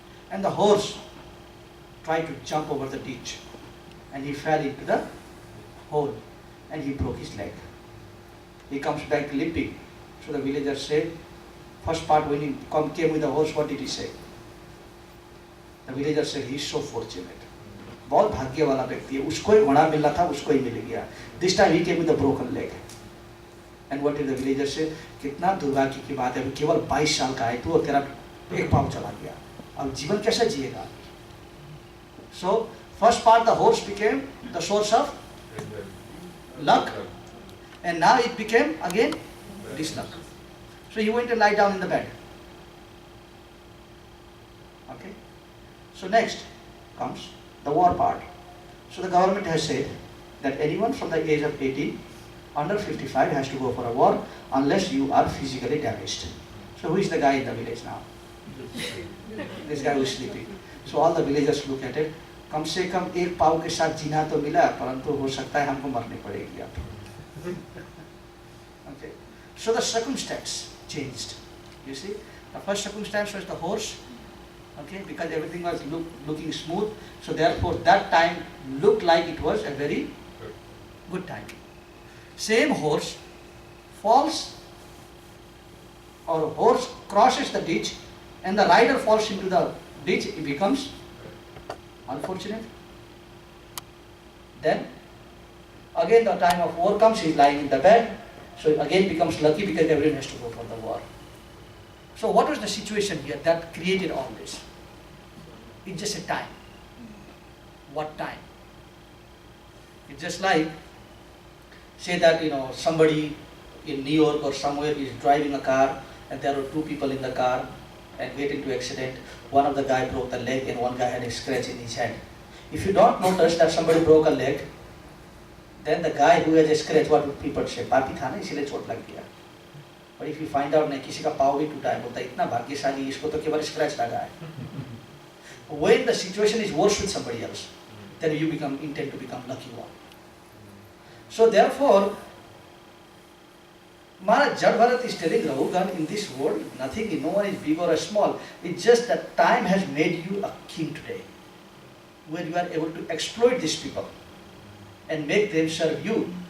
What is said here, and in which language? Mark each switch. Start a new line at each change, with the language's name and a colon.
English: And the horse tried to jump over the ditch and he fell into the hole and he broke his leg. He comes back limping. So the villagers said, first part when he came with the horse, what did he say? The villager said, he is so fortunate.
Hindi: बहुत भाग्य वाला व्यक्ति है, उसको ही घोड़ा मिलना था, उसको ही मिल गया.
English: This time he came with a broken leg. And what did the villager say?
Hindi: कितना दुर्भाग्य की बात है, केवल 22 साल का है तू और तेरा एक पाँव चला गया. अब जीवन कैसे जिएगा?
English: So first part the horse became the source of luck, and now it became again disluck. So he went and lie down in the bed. Okay. So next comes the war part. So the government has said that anyone from the age of 18 under 55 has to go for a war unless you are physically damaged. So who is the guy in the village now? This guy who is sleeping. So all the villagers look at it.
Hindi: कम से कम एक पाव के साथ जीना तो मिला, परंतु हो सकता है हमको मरने पड़ेगी अब.
English: Okay. So the circumstance changed. You see, the first circumstance was the horse. Okay, because everything was looking smooth. So therefore, that time looked like it was a very good time. Same horse falls, or horse crosses the ditch, and the rider falls into the ditch. It becomes unfortunate. Then again the time of war comes, he is lying in the bed, so it again becomes lucky because everyone has to go for the war. So what was the situation here that created all this? It's just a time. What time? It's just like, say that somebody in New York or somewhere is driving a car and there are two people in the car and get into accident. One of the guy broke the leg and one guy had a scratch in his head. If you don't notice that somebody broke a leg, then the guy who has a scratch, what would people say?
Hindi: पापी था ना इसलिए चोट लग गया.
English: But if you find out
Hindi: नहीं किसी का पाँव भी टूटा है, बोलता है इतना भाग्यशाली, इसको तो केवल scratch लगा है.
English: When the situation is worse with somebody else, then you intend to become lucky one. So therefore, Maharaj Jadbharat is telling Rahugan, in this world, nothing, no one is big or small. It's just that time has made you a king today, where you are able to exploit these people and make them serve you.